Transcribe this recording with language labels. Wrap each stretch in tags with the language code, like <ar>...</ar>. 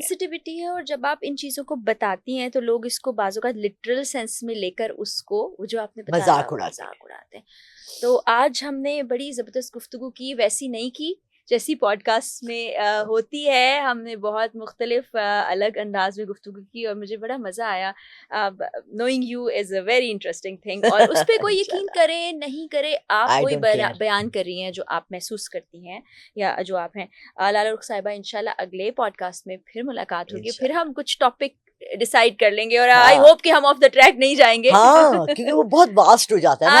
<ur>Sensitivity ہے, اور جب آپ ان چیزوں کو بتاتی ہیں تو لوگ اس کو بعض اوقات لٹرل سینس میں لے کر اس کو, وہ جو آپ نے بتایا, مذاق اڑاتے ہیں. تو آج ہم نے بڑی زبردست گفتگو کی, ویسی نہیں کی جیسی پوڈ کاسٹ میں ہوتی ہے. ہم نے بہت مختلف الگ انداز میں گفتگو کی, اور مجھے بڑا مزہ آیا.</ur> <en>Knowing you is a very interesting thing.</en> <ur>اور اس پہ کوئی یقین کرے نہیں کرے, آپ کوئی بیان کر رہی ہیں جو آپ محسوس کرتی ہیں یا جو آپ ہیں. لالا رخ صاحبہ, انشاءاللہ اگلے پوڈ کاسٹ میں پھر ملاقات ہوگی, پھر ہم کچھ ٹاپک ڈیسائیڈ کر لیں گے, اور آئی ہوپ کہ ہم آف دا ٹریک نہیں جائیں گے. ہاں, کیونکہ وہ بہت واسٹ ہو جاتا ہے نا.</ur>